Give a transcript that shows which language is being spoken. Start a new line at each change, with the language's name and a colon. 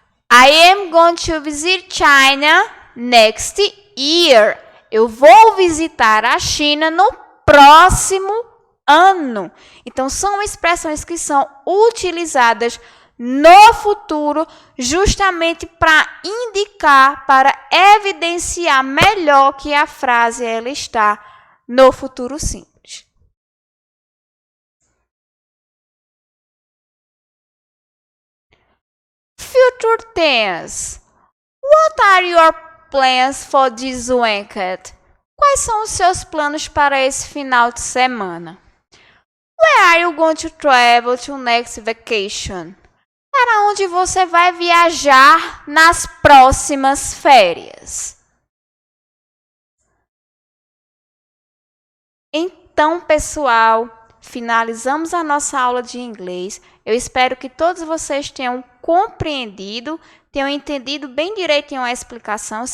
English: I am going to visit China next year.
Portuguese: Eu vou visitar a China no próximo ano. Então, são expressões que são utilizadas no futuro justamente para indicar, para evidenciar melhor que a frase ela está no futuro sim.
English: future tense. What are your plans for this weekend?
Portuguese: Quais são os seus planos para esse final de semana?
English: Where are you going to travel to next vacation?
Portuguese: Para onde você vai viajar nas próximas férias? Então, pessoal, finalizamos a nossa aula de inglês. Eu espero que todos vocês tenham compreendido, tenham entendido bem direitinho a explicação.